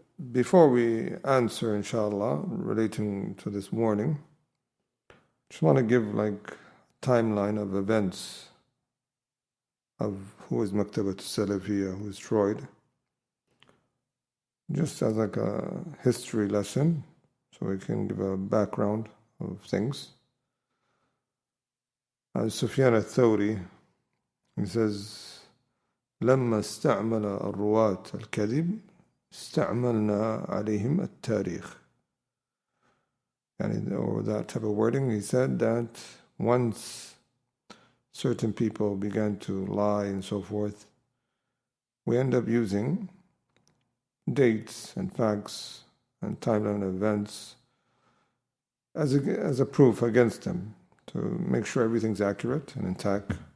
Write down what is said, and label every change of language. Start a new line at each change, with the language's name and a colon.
English: Before we answer, inshallah, relating to this warning, just want to give like a timeline of events of who is Maktabat Salafiyya, who is TROID, just as like a history lesson, so we can give a background of things.
Arabic: Sufyan al-Thawri,
English: he says,
Arabic: لما استعمل الرواة الكذب استعملنا عليهم التاريخ.
English: Or that type of wording, he said that once certain people began to lie and so forth, we end up using dates and facts and timeline events as a proof against them to make sure everything's accurate and intact.